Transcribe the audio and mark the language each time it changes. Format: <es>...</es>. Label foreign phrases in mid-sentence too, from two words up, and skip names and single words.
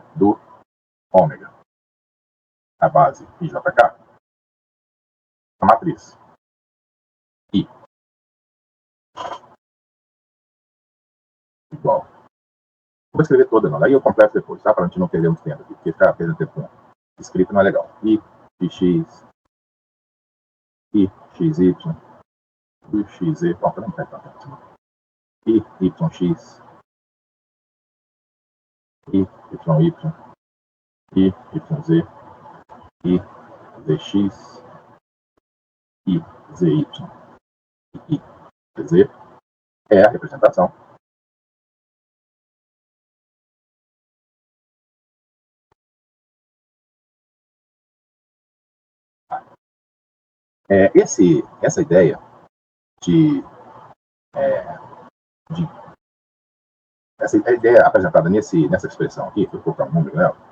<pt>Do ômega, a base IJK, a matriz I igual. Vou escrever toda, não. Daí eu completo depois, tá? Para a gente não perder muito tempo aqui, porque ficar perdendo tempo com escrito não é legal. I, x, I, xy, I, xz, pronto, não perde tanto tempo. I, yx, I, y, I, yz, I, zx, I, zy, I, z é a representação essa ideia essa ideia apresentada nessa expressão aqui, vou colocar um número nela,</pt>